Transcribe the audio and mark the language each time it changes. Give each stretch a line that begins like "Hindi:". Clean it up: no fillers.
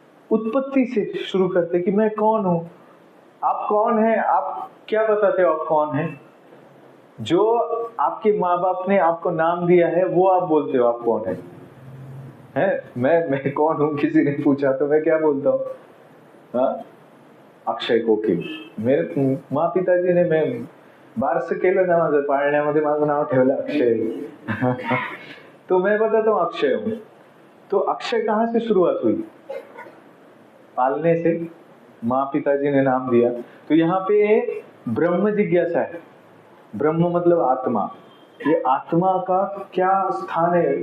Hindi: उत्पत्ति से शुरू करते कि मैं कौन हूं। आप कौन है? आप क्या बताते हो आप कौन है? जो आपके माँ बाप ने आपको नाम दिया है वो आप बोलते हो आप कौन है? मैं कौन हूं किसी ने पूछा तो मैं क्या बोलता हूँ? हाँ, अक्षय कोकिल। मेरे माँ पिताजी ने,
Marathi: मैं बारस केलं ना माझं, पाळण्यामध्ये माझं नाव ठेवलं अक्षय।
Hindi: तो मैं बताता हूँ अक्षय हूँ। तो अक्षय कहाँ से शुरुआत हुई? पालने से, माँ पिताजी ने नाम दिया। तो यहाँ पे ब्रह्म जिज्ञासा है। ब्रह्म मतलब आत्मा। ये आत्मा का क्या स्थान है?